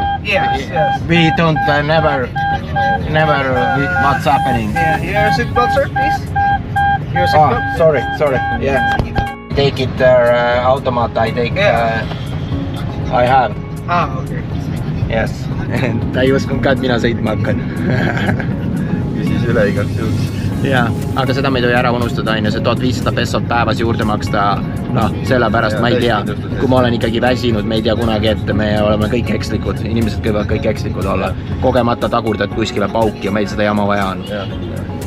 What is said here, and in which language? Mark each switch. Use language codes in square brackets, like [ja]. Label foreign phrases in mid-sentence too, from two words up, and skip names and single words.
[en] Yes. We don't never what's happening. Yeah, your seatbelt, sir, please. Your seatbelt. Sorry. Yeah. Take it there, automat. I take. Yeah. I have. Okay. Yes. [et] Ta ei uskunud ka, et mina sõitma hakkan. küsis üle igaks juhuks. Jaa, aga seda me ei tohi ära unustada, see 1500 pesot päevas juurde maksta, sellepärast ma ei tea, kui ma olen ikkagi väsinud, me ei tea kunagi, et me oleme kõik ekslikud, inimesed võivad kõik ekslikud olla, kogemata tagurdad kuskile pauk ja meil seda jama vaja on.